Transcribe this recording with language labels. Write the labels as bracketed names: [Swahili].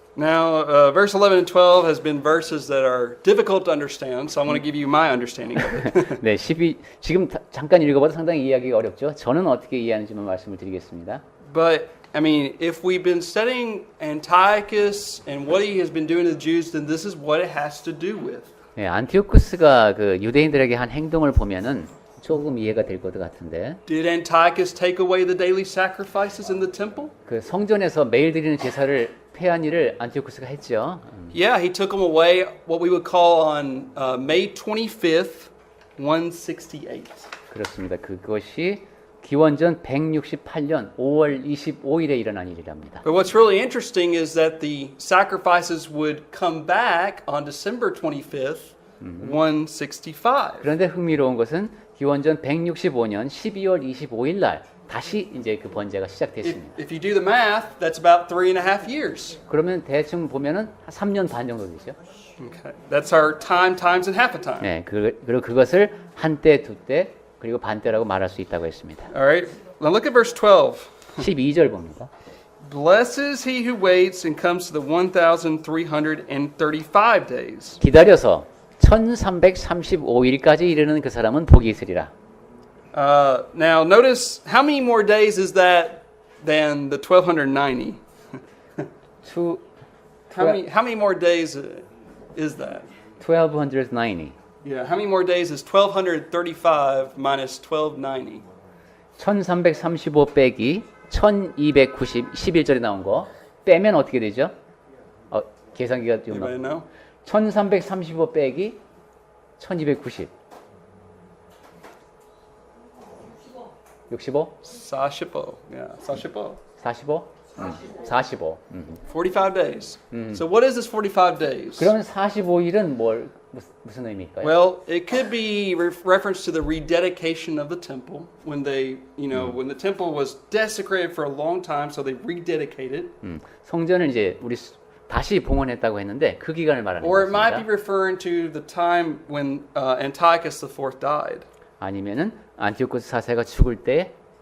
[English] Now, verse 11 and 12 has been verses that are difficult to understand, so I want to give you my understanding of it. [Korean] 네, 지금 잠깐 읽어봐도 상당히 이해하기가 어렵죠. 저는 어떻게 이해하는지만 말씀을 드리겠습니다. [English] But, I mean, if we've been studying Antiochus and what he has been doing to the Jews, then this is what it has to do with. [Korean] 네, 안티오쿠스가 그 유대인들에게 한 행동을 보면은 조금 이해가 될 것 같은데. [English] Did Antiochus take away the daily sacrifices in the temple? [Korean] 그 성전에서 매일 드리는 제사를 폐한 일을 안티오쿠스가 했죠. [English] Yeah, he took them away what we would call on May 25th, 168. [Korean] 그렇습니다. 그것이 기원전 168년 5월 25일에 일어난 일이랍니다. [English] But what's really interesting is that the sacrifices would come back on December 25th, 165. [Korean] 그런데 흥미로운 것은 기원전 165년 12월 25일 날 다시 이제 그 번제가 시작됐습니다. [English] If you do the math, that's about 3.5 years. [Korean] 그러면 대충 보면은 한 3년 반 정도 되죠. [English] Okay, that's our time times and half a time. [Korean] 네, 그리고 그것을 한때, 두때, 그리고 반때라고 말할 수 있다고 했습니다. [English] All right, now look at verse 12. [Korean] 12절 봅니다. [English] Blesses he who waits and comes to the 1,335 days. [Korean] 기다려서 1335일까지 이르는 그 사람은 복이 있으리라. [English] Now notice how many more days is that than the 1,290? How many more days is that? 1290. Yeah, how many more days is 1,235 minus 1,290? [Korean] 1335 빼기 1290, 11절에 나온 거 빼면 어떻게 되죠? 계산기가 좀 [English] Anybody know? [Korean] 1335 빼기 1290. [English] 65? 45. Yeah, 45. 45? 45. 45 days. So what is this 45 days? [Korean] 그러면 45일은 무슨 의미일까요? [English] Well, it could be reference to the rededication of the temple when they, when the temple was desecrated for a long time, so they rededicated. [Korean] 성전을 이제 우리 다시 봉헌했다고 했는데 그 기간을 말하는 [English] Or it might be [Korean] 것입니다. [English] referring to the time when Antiochus IV died. [Korean] 아니면은 안티오코스 4세가 죽을 때